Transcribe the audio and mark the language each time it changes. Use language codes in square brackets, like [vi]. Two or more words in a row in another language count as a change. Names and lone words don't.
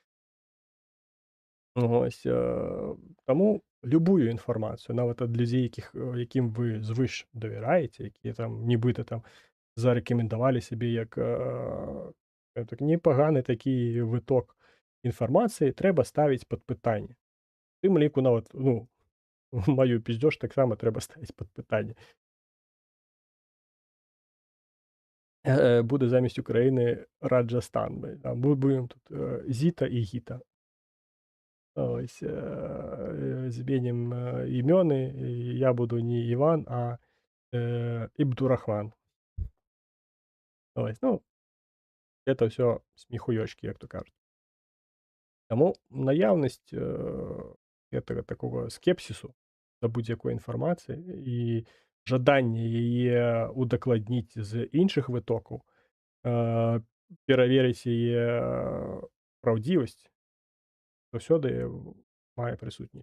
[be] Ось, таму любую інфармацыю, нават ад людзей, якім вы звыш давяраеце, якія там нібыта там зарэкамендавалі сябе як, так непаганы такі выток інфармацыі, трэба ставіць пад пытанне. У тым ліку нават, ну, маю пиздёж таксама трэба ставіць пад пытанне. [uk] Буде замість України Раджастан. А ми будемо тут Зіта і Гіта. [be] Ось, зменим імёны. [uk] Я буду не Іван, а Ибдурахман. [ru] Ось, ну, это все смехуёчки, [uk] як то кажуть. [be] Таму наяўнасць, гэтага такого скепсісу да будь-якой інфармацыі і жаданне яе удакладніць з іншых вытокаў, пераверыць яе праўдзівасць заўсёды мае прысутнічаць.